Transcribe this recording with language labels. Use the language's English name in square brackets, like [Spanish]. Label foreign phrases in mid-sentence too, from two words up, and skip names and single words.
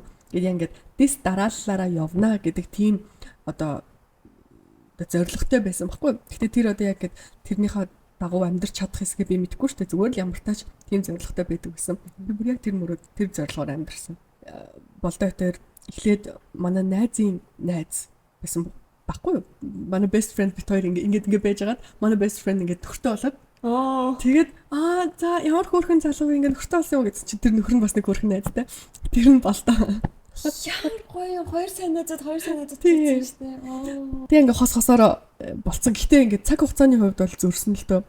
[Mongolian] Тэгээд ингээд дэс дарааллаараа явна гэдэг тийм одоо зоригтой байсан байхгүй. Гэхдээ тэр одоо яг тэрнийхээ дагуу амьдрч чадах хэсгээ би мэдэхгүй шүү дээ. Зүгээр л ямар тач тийм зоригтой байдаг гэсэн. Би бүр яг тэр мөрөд тэр зорилгоор амьдрсан. Болдоо тэр эхлээд манай найзын найз байсан баггүй юу? Манай [English] best friend [Mongolian] бит хоёр ингээд байж байгаад манай [English] best friend [Mongolian] ингээд нөхөртэй болоод тэгээд за ямар хөөрхөн залуу ингээд нөхөртэй болсон юм гэсэн чинь тэр нөхөр нь бас нэг хөөрхөн найзтай. Тэр нь болдоо. Ямар гоё хоёр санаажад гэсэн шүү дээ. Тэг ингээд хосоор болцсон. Гэхдээ ингээд цаг хугацааны хувьд бол зөрсөн л дөө.